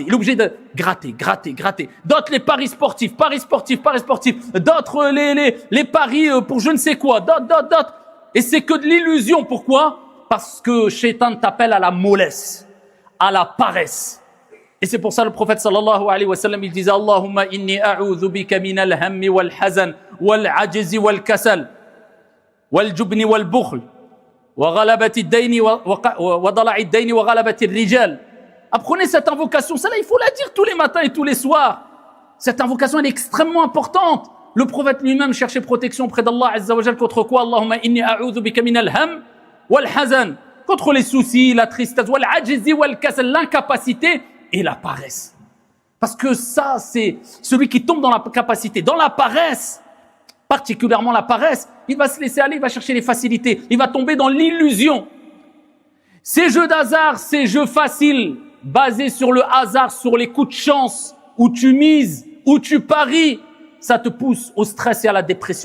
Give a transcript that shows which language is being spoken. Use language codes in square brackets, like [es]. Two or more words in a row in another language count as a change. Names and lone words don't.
[fr] Il est obligé de gratter. D'autres, les paris sportifs. D'autres, les paris pour je ne sais quoi. D'autres. Et c'est que de l'illusion. Pourquoi? Parce que Shaitan t'appelle à la mollesse, à la paresse. Et c'est pour ça le prophète [ar] صلى الله عليه وسلم, [fr] il disait [ar] اللهم إني أعوذ بك من الهم والحزن والعجز والكسل والجبن والبخل وغلبة الدين وضلع الدين وغلبة الرجال. [fr] Apprenez cette invocation, celle-là il faut la dire tous les matins et tous les soirs. Cette invocation elle est extrêmement importante. Le prophète lui-même cherchait protection auprès d'Allah [ar] عز وجل [fr] contre quoi? [ar] اللهم إني أعوذ بك من الهم والحزن, [fr] contre les soucis, la tristesse, [ar] والعجز والكسل, [fr] l'incapacité et la paresse. Parce que ça, c'est celui qui tombe dans la capacité, dans la paresse, particulièrement la paresse, il va se laisser aller, il va chercher les facilités, il va tomber dans l'illusion. Ces jeux d'hasard, ces jeux faciles, basés sur le hasard, sur les coups de chance, où tu mises, où tu paries, ça te pousse au stress et à la dépression.